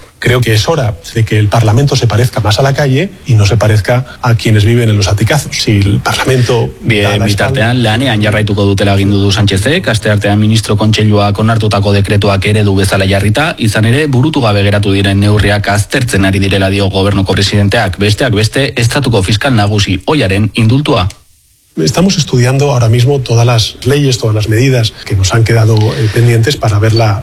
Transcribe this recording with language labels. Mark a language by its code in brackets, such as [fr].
[es] Creo que es hora de que el Parlamento se parezca más a la calle y no se parezca a quienes viven en los aticazos. Si el Parlamento... [eu] Bien, bitartean, lanean jarraituko dutela agindu du Sánchezek, asteartean ministro kontseiluak onartutako dekretuak eredu bezala jarrita, izan ere burutu gabe geratu diren neurriak aztertzen ari direla dio gobernuko presidenteak, besteak beste, estatuko fiskal nagusi Oiaren indultua. [es] Estamos estudiando ahora mismo todas las leyes, todas las medidas que nos han quedado pendientes para ver la